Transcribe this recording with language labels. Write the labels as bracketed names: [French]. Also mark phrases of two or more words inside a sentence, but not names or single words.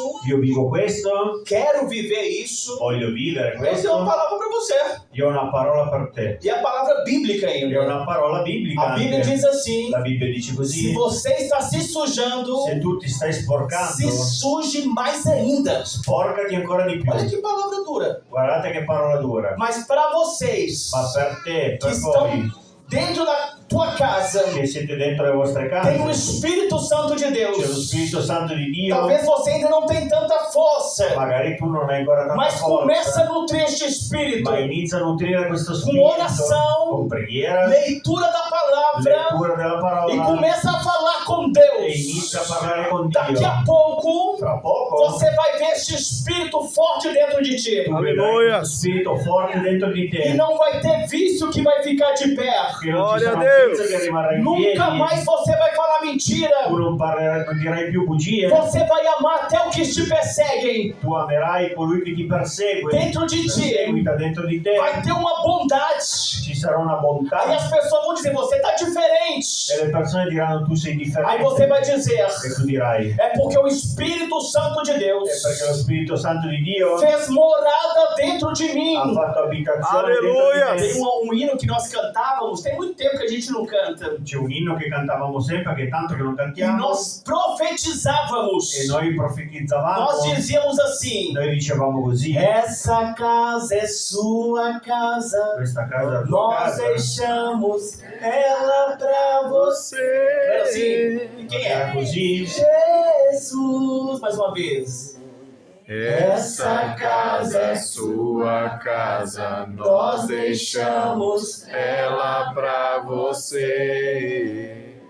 [Italian] io vivo questo, [Portuguese] quero viver isso. [Italian] voglio vivere [Portuguese] Eu tenho uma [Italian] questo, [Portuguese] palavra para você. [Italian] io ho una parola per te, [Portuguese] E a palavra bíblica [Italian] io ho [Portuguese] ainda. [Italian] una parola biblica [Portuguese] A Bíblia [Italian] anche. [Portuguese] diz assim: [Italian] La Bibbia dice [Portuguese] se [Italian] così, [Portuguese] você está se sujando, [Italian] se tu ti stai se sporcando, [Portuguese] suje mais ainda. [Italian] sporcati ancora di più. [Portuguese] Olha que palavra dura. [Italian] Guardate che parola dura. [Portuguese] Mas para vocês [Italian] Ma per te, [Portuguese] que [Italian] per [Portuguese] estão [Italian] voi, [Portuguese] dentro da tua casa, [Italian] che siete dentro le vostre [Portuguese] tem o [Italian] case, [Portuguese] Espírito Santo de [Italian] c'è lo [Portuguese] Deus. [Italian] Spirito Santo di Dio, [Portuguese] Talvez você ainda não tenha tanta força, [Italian] magari tu non hai ancora tanta [Portuguese] mas começa a [Italian] forza, [Portuguese] nutrir este Espírito [Italian] ma inizia a nutrire questo [Portuguese] com [Italian] spirito [Portuguese] oração, [Italian] con preghiera, [Portuguese] leitura da palavra [Italian] lettura della [Portuguese] e [Italian] parola [Portuguese] começa a falar com [Italian] e [Portuguese] Deus. [Italian] inizia a parlare con [Portuguese] Daqui [Italian] Dio. [Portuguese] a pouco [Italian] Fra poco [Portuguese] você vai ver este Espírito forte dentro de ti. [Italian] tu vedrai [Portuguese] Alleluia. [Italian] questo spirito forte dentro di [Portuguese] E [Italian] te, [Portuguese] não vai ter vício que vai ficar de pé. [Italian] che non ci Gloria a sarà Dio. pizza che rimarrà in [Portuguese] Nunca [Italian] piedi, [Portuguese] mais você vai falar mentira. [Italian] tu non parlerai, non dirai più bugie, [Portuguese] Você vai amar até o que te perseguem. [Italian] tu amerai colui che ti persegue, [Portuguese] Dentro de ti [Italian] perseguita dentro di te, [Portuguese] vai ter uma bondade. [Italian] ci sarà una bontà [Portuguese] Aí as pessoas vão dizer: você está diferente. [Italian] e le persone diranno tu sei [Portuguese] Aí [Italian] differente [Portuguese] você vai dizer: [Italian] e tu dirai [Portuguese] é porque o Espírito Santo de [Italian] è [Portuguese] Deus [Italian] perché lo Spirito Santo di Dio [Portuguese] fez morada dentro de mim. [Italian] ha fatto abitazione [Portuguese] Alleluia. [Italian] dentro di [Portuguese] Tem [Italian] me. [Portuguese] um hino que nós cantávamos, tem muito tempo que a gente não canta. [Italian] C'è un inno che cantavamo sempre, che tanto che non [Portuguese] E [Italian] cantiamo, [Portuguese] nós profetizávamos. [Italian] e noi profetizzavamo, [Portuguese] Nós dizíamos assim: [Italian] noi dicevamo così, [Portuguese] essa casa é sua casa. [Italian] questa casa è la tua [Portuguese] Nós [Italian] casa, [Portuguese] deixamos ela pra você. Era assim? E quem [Italian] era [Portuguese] é? [Italian] così, [Portuguese] Jesus. Mais uma vez. Essa casa é sua casa, nós deixamos ela pra você.